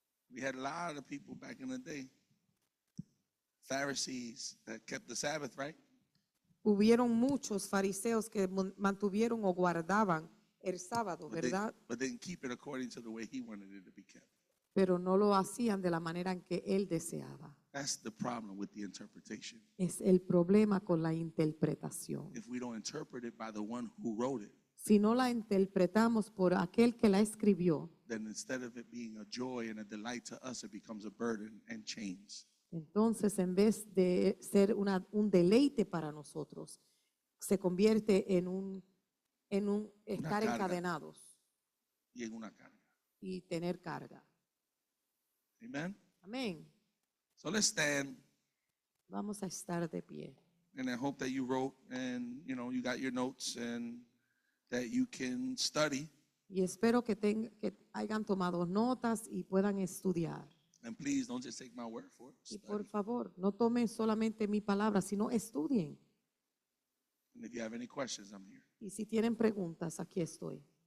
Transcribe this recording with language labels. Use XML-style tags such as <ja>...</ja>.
<en>We had a lot of people back in the day, Pharisees, that kept the Sabbath, right?</en> <es>Hubieron muchos fariseos que mantuvieron o guardaban el sábado, ¿verdad?</es> <en>But they didn't keep it according to the way He wanted it to be kept.</en> <es>Pero no lo hacían de la manera en que él deseaba.</es> <en>That's the problem with the interpretation.</en> <es>Es el problema con la interpretación.</es> <en>If we don't interpret it by the one who wrote it,</en> <es>Si no la interpretamos por aquel que la escribió,</es> <en>then instead of it being a joy and a delight to us, it becomes a burden and chains.</en> <es>entonces en vez de ser un deleite para nosotros, se convierte en un estar carga. encadenados Y en una carga. y tener carga.</es> <en>Amen?</en> <es>Amén.</es> <en>So let's stand,</en> <es>Vamos a estar de pie.</es> <en>and I hope that you wrote and, you got your notes and that you can study.</en> <es>Y espero que hayan tomado notas y puedan estudiar.</es> <en>And please don't just take my word for it.</en> <es>Y por</es> <en>Study.</en> <es>favor, no tomen solamente mi palabra, sino estudien.</es> <en>And if you have any questions, I'm here.</en> <es>Y si tienen preguntas, aquí estoy.</es>